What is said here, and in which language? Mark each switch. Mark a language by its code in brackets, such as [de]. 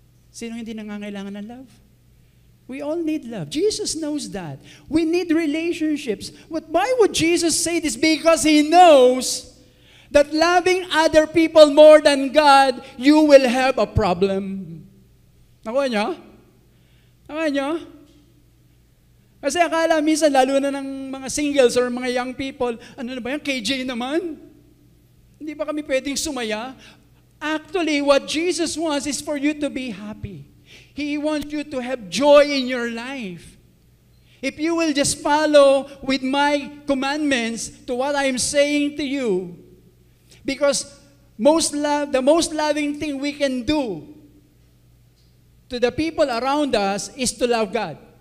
[tl] Sino hindi nangangailangan ng love? [en] We all need love. Jesus knows that. We need relationships. But why would Jesus say this? Because He knows that loving other people more than God, you will have a problem. [tl] Nakuha niyo? Nakuha niyo? Kasi akala minsan, lalo na ng mga singles or mga young people, ano na ba yan? KJ naman? Hindi ba kami pwedeng sumaya? [en] Actually, what Jesus wants is for you to be happy. He wants you to have joy in your life. If you will just follow with my commandments to what I'm saying to you, because the most loving thing we can do to the people around us is to love God.